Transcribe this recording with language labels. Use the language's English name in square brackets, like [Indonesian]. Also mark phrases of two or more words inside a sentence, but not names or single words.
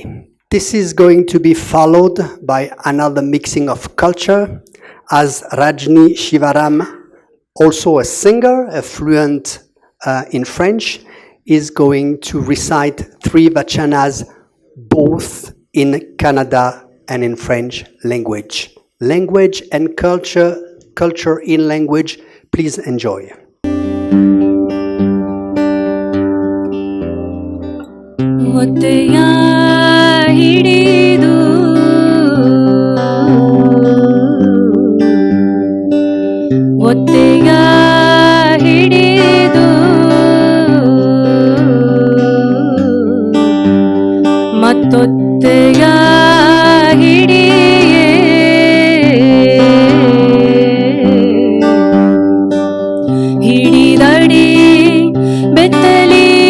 [English] This is going to be followed by another mixing of culture, as Rajni Shivaram, also a singer, a fluent in French, is going to recite three vachanas, both in Kannada and in French language. Language and culture in language, please enjoy. [Kannada] ಒತ್ತೆಯ ಹಿಡಿದು ಒತ್ತೆಯ ಹಿಡಿದು ಮತ್ತೊತ್ತೆಯ ಹಿಡಿಯೇ ಹಿಡಿದಡಿ ಬೆತ್ತಲಿ